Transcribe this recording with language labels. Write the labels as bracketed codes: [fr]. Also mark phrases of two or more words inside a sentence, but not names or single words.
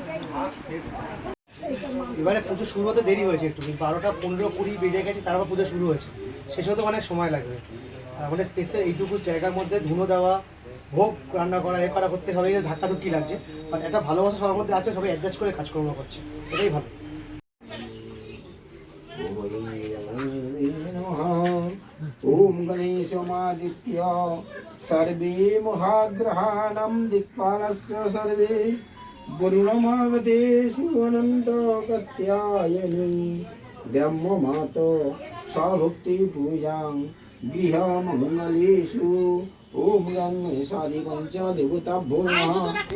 [bn] এবারে পুজো শুরু হতে দেরি হয়েছে একটু, 12টা 15-20 বেজে গেছে, তারপর পুজো শুরু হয়েছে। শেষ হতে অনেক সময় লাগবে। আর আমাদের স্পেসের এইটুকু জায়গার মধ্যে ধুনো দেওয়া, ভোগ রান্না করা, করা করতে হবে, ধাক্কাধুক্কি লাগছে। বাট একটা ভালোবাসা সবার মধ্যে আছে, সবাই অ্যাডজাস্ট করে কাজকর্ম করছে, এটাই ভালো। [sa] ओम गणेशमादित्य सर्वे महाग्रहाणां दिक्पालस्य सर्वे वरुणमागतेषु अनन्त प्रत्यायनि ब्रह्ममातो साभुक्ति पूजां गृहमङ्गलेषु ओम गणेशादिपञ्च देवताभ्यो नमः।